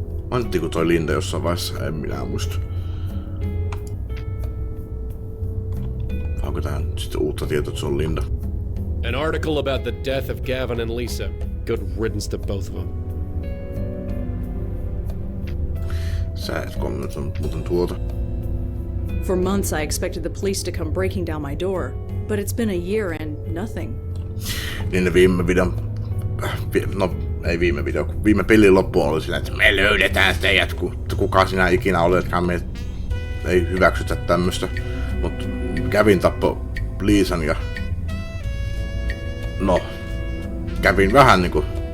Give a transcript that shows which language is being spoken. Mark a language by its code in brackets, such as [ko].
[fi] Mainittiinko toi Linda jossain vaiheessa? En minä muista. Onko tähän sitten uutta tietoa, että se on Linda? [en] An article about the death of Gavin and Lisa. Good riddance to both of them. [fi] Sä et kommentoinut muuten tuota. [en] For months I expected the police to come breaking down my door, but it's been a year and nothing. [fi] Niin ne viime videon... No, ei viime video, kun viime pelin loppuun oli sillä, että me löydetään teidät, kuka sinä ikinä oletkaan, me ei hyväksytä tämmöstä. Mut Gavin tappoi Liisan ja... No, kävin vähän niinku...